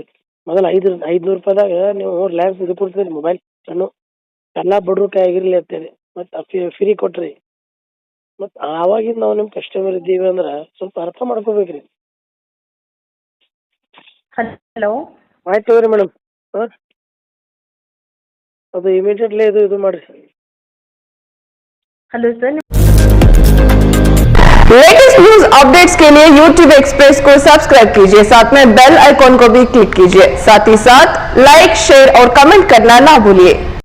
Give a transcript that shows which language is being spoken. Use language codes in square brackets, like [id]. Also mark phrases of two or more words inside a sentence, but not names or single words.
[kn] ಮೊದಲು 500 ರೂಪಾಯಿದಾಗ ನೀವು ರಿಲಯನ್ಸ್ ಇದು ಕೊಡ್ತೀರಿ, ಮೊಬೈಲ್ ಸಣ್ಣ ಎಲ್ಲ ಬಡ್ರು ಕೈ ಆಗಿರ್ಲಿ ಅಂತೇಳಿ, ಮತ್ತೆ ಫ್ರೀ ಕೊಟ್ರಿ. ಮತ್ತೆ ಆವಾಗಿಂದ ನಾವು ನಿಮ್ಮ ಕಸ್ಟಮರ್ ಇದ್ದೀವಿ ಅಂದ್ರೆ ಸ್ವಲ್ಪ ಅರ್ಥ ಮಾಡ್ಕೋಬೇಕ್ರಿ. ಹಲೋ, ಆಯ್ತು ತಗೋರಿ ಮೇಡಮ್. ಅದು ಇಮಿಡಿಯೇಟ್ಲಿ ಇದು ಮಾಡ್ರಿ. [en] hello sir. latest news updates [hi] के लिए YouTube एक्सप्रेस को सब्सक्राइब कीजिए, साथ में [en] bell icon [hi] को भी क्लिक कीजिए। साथ ही साथ [en] like, share [hi] और कमेंट करना ना भूलिए।